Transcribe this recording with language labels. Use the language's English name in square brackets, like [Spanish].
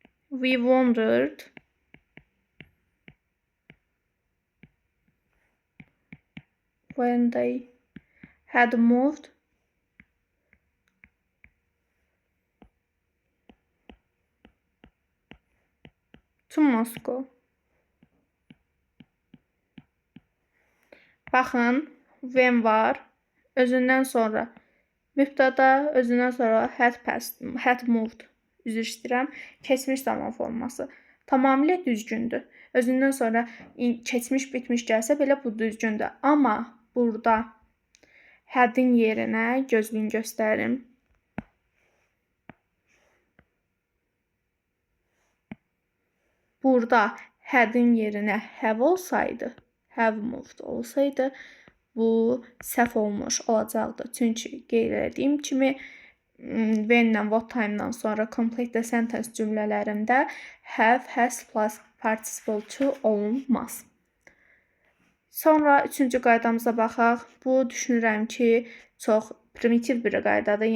[English] We wondered when they had moved to Moscow. [Azerbaijani] Baxın, when var, özündən sonra mübtəda, özündən sonra had moved. Üzr istəyirəm, keçmiş zaman forması. Tamamilə düzgündür. Özündən sonra keçmiş bitmiş gəlsə belə bu düzgündür. Amma burada had'in yerinə gözlüyün göstərim. Burada had'in yerinə have olsaydı, have moved olsaydı bu səhv olmuş olacaqdı. Çünki qeyd etdiyim kimi when-lə what time-dan sonra [English] complete the sentence [Azerbaijani] cümlələrində have, has plus participle to olunmaz. Sonra üçüncü qaydamıza baxaq. Bu düşünürəm ki, çox primitiv bir qaydadır.